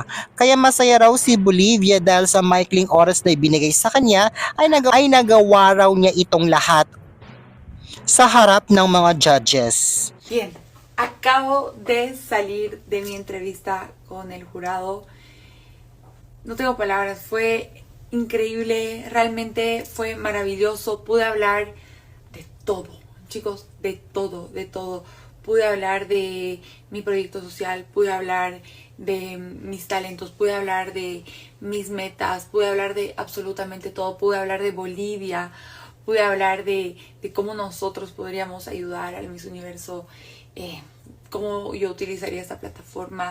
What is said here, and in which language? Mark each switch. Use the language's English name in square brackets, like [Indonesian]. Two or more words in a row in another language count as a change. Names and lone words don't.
[Filipino] Kaya masaya raw si Bolivia dahil sa maikling oras na ibinigay sa kanya ay nagawa raw niya itong lahat sa harap ng mga judges. [Spanish] Bien, acabo de salir de mi entrevista con el jurado. No tengo palabras, fue increíble, realmente fue maravilloso. Pude hablar de todo, chicos, de todo. Pude hablar de mi proyecto social, pude hablar de mis talentos, pude hablar de mis metas, pude hablar de absolutamente todo, pude hablar de Bolivia, pude hablar de cómo nosotros podríamos ayudar al Miss Universo, cómo yo utilizaría esta plataforma.